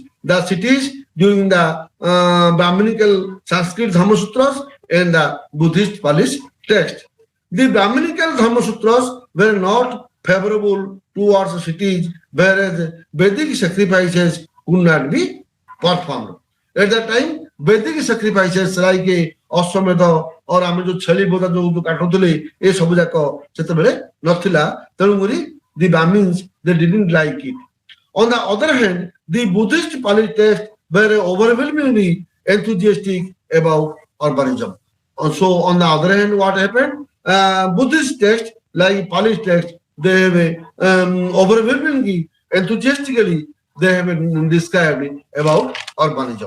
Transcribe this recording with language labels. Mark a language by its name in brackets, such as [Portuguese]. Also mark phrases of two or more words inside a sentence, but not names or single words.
[English] The cities during the Brahminical Sanskrit Dharmasutras and the Buddhist Pali text. The Brahminical Dharmasutras were not favorable towards cities, whereas Vedic sacrifices could not be performed. At that time, Vedic sacrifices like Ashwamedha or [Odia] ଆମେ ଯୋଉ ଛେଳି ବୋଦା ଯୋଉ କାଟୁଥିଲେ ଏ ସବୁ ଯାକ ସେତେବେଳେ ନଥିଲା, ତେଣୁକରି [English] the Brahmins they didn't like it. On the other hand, the Buddhist Pali texts were overwhelmingly enthusiastic about urbanism. So on the other hand, what happened? Buddhist texts like Pali text, they have overwhelmingly enthusiastically they have described about urbanism.